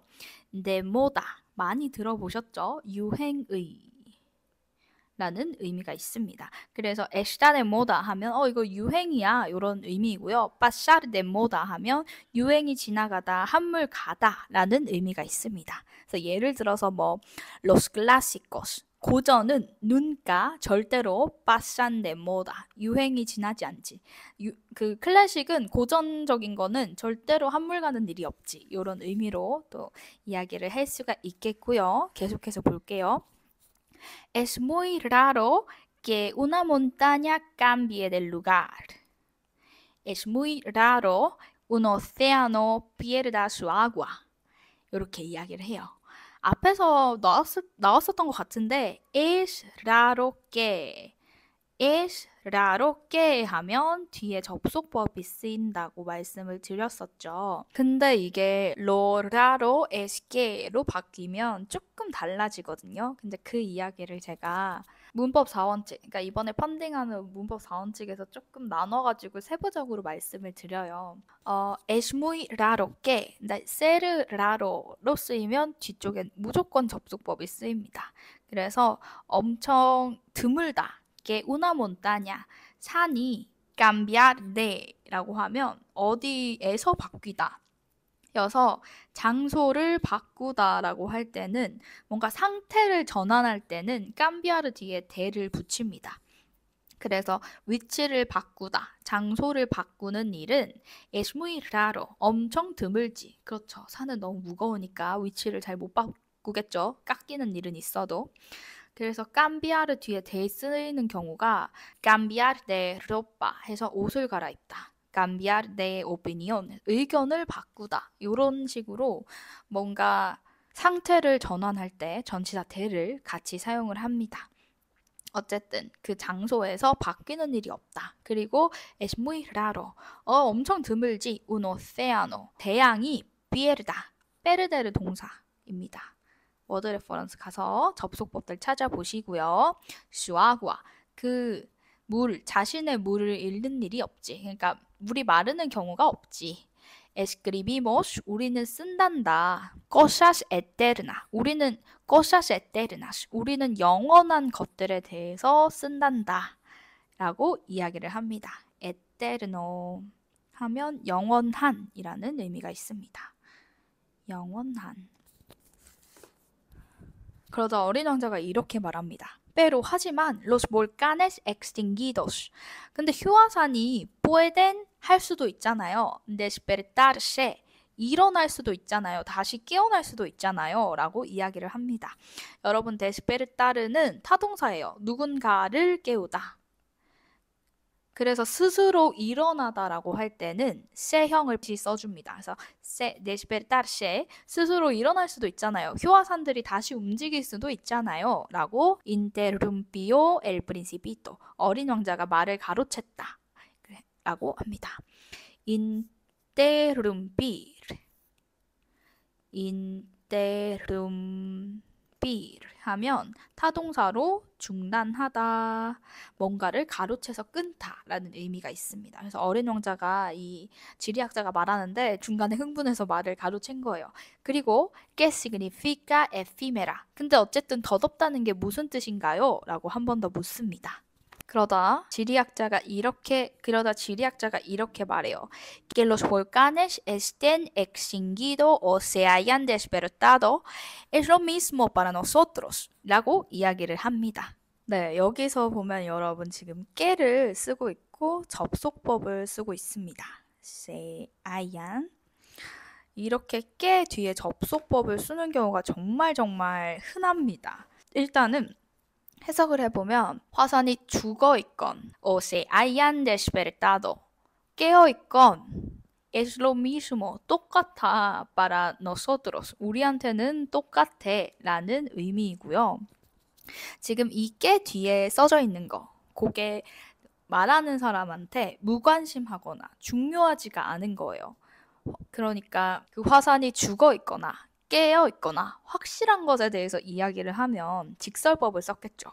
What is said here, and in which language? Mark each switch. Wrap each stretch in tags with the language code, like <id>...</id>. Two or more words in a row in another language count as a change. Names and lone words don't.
<ko>네모다 많이 들어보셨죠? 유행의 라는 의미가 있습니다. 그래서</ko> <es>está de moda</es> <ko>하면 이거 유행이야 이런 의미이고요.</ko> <es>pasar de moda</es> <ko>하면 유행이 지나가다, 한물 가다 라는 의미가 있습니다. 그래서 예를 들어서 뭐</ko> <es>los clásicos</es> <ko>고전은 nunca 절대로</ko> <es>pasan de moda</es> <ko>유행이 지나지 않지. 그 클래식은 고전적인 거는 절대로 한물 가는 일이 없지. 이런 의미로 또 이야기를 할 수가 있겠고요. 계속해서 볼게요.</ko> <es>Es muy raro que una montaña cambie de lugar. Es muy raro un océano pierda su agua.</es> <ko>이렇게 이야기를 해요. 앞에서 나왔었던 것 같은데</ko> <es>es raro que</es> <ko>하면 뒤에 접속법이 쓰인다고 말씀을 드렸었죠. 근데 이게</ko> <es>lo raro es que</es> <ko>로 바뀌면 조금 달라지거든요. 근데 그 이야기를 제가 문법 4원칙, 그러니까 이번에 펀딩하는 문법 4원칙에서 조금 나눠가지고 세부적으로 말씀을 드려요.</ko> <es>es muy raro que, ser raro</es> <ko>로 쓰이면 뒤쪽엔 무조건 접속법이 쓰입니다. 그래서 엄청 드물다.</ko> <es>que una montaña,</es> <ko>산이</ko> <es>cambiar de</es> <ko>라고 하면 어디에서 바뀌다. 여서 장소를 바꾸다라고 할 때는 뭔가 상태를 전환할 때는 cambiar 뒤에 대를 붙입니다. 그래서 위치를 바꾸다, 장소를 바꾸는 일은</ko> <es>es muy raro,</es> <ko>엄청 드물지. 그렇죠. 산은 너무 무거우니까 위치를 잘 못 바꾸겠죠. 깎이는 일은 있어도. 그래서 cambiar 뒤에 대 쓰이는 경우가</ko> <es>cambiar de ropa</es> <ko>해서 옷을 갈아입다.</ko> <es>cambiar de opinión,</es> <ko>의견을 바꾸다. 이런 식으로 뭔가 상태를 전환할 때 전치사 대를 같이 사용을 합니다. 어쨌든 그 장소에서 바뀌는 일이 없다.</ko> <es>그리고 es muy raro.</es> <ko>엄청 드물지.</ko> <es>un océano.</es> <ko>대양이 pierda. 페르데르 동사입니다. 워드 레퍼런스 가서 접속법들 찾아보시고요.</ko> <es>su agua.</es> <ko>그 물, 자신의 물을 잃는 일이 없지. 그러니까 물이 마르는 경우가 없지.</ko> <es>escribimos,</es> <ko>우리는 쓴단다.</ko> <es>cosas eternas,</es> <ko>우리는</ko> <es>cosas eternas,</es> <ko>우리는 영원한 것들에 대해서 쓴단다. 라고 이야기를 합니다. eterno 하면 영원한이라는 의미가 있습니다. 영원한. 그러자 어린 왕자가 이렇게 말합니다.</ko> <es>pero</es> <ko>하지만</ko> <es>los volcanes extinguidos.</es> <ko>근데 휴화산이 pueden 할 수도 있잖아요.</ko> <es>despertarse.</es> <ko>일어날 수도 있잖아요. 다시 깨어날 수도 있잖아요. 라고 이야기를 합니다. 여러분, despertar는 타동사예요. 누군가를 깨우다. 그래서 스스로 일어나다라고 할 때는 세형을 써줍니다. 그래서 despertarse, 스스로 일어날 수도 있잖아요. 휴화산들이 다시 움직일 수도 있잖아요. 라고</ko> <es>interrumpió el principito,</es> <ko>어린 왕자가 말을 가로챘다. 라고 합니다. interrumpir 하면 타동사로 중단하다, 뭔가를 가로채서 끊다라는 의미가 있습니다. 그래서 어린 왕자가 이 지리학자가 말하는데 중간에 흥분해서 말을 가로챈 거예요. 그리고</ko> <es>¿qué significa efímera?</es> <ko>근데 어쨌든 덧없다는 게 무슨 뜻인가요? 라고 한 번 더 묻습니다. 그러다 지리학자가 이렇게 말해요.</ko> <es>Que los volcanes estén extinguidos o se hayan despertado es lo mismo para nosotros.</es> <ko>라고 이야기를 합니다. 네, 여기서 보면 여러분 지금 깨를 쓰고 있고 접속법을 쓰고 있습니다.</ko> <es>se hayan.</es> <ko>이렇게 깨 뒤에 접속법을 쓰는 경우가 정말 흔합니다. 일단은 해석을 해보면 화산이 죽어있건</ko> <es>o se hayan despertado</es> <ko>깨어있건</ko> <es>es lo mismo</es> <ko>똑같아</ko> <es>para nosotros</es> <ko>우리한테는 똑같아 라는 의미이고요. 지금 이 깨 뒤에 써져 있는 거 그게 말하는 사람한테 무관심하거나 중요하지가 않은 거예요. 그러니까 그 화산이 죽어있거나 깨어있거나 확실한 것에 대해서 이야기를 하면 직설법을 썼겠죠.</ko>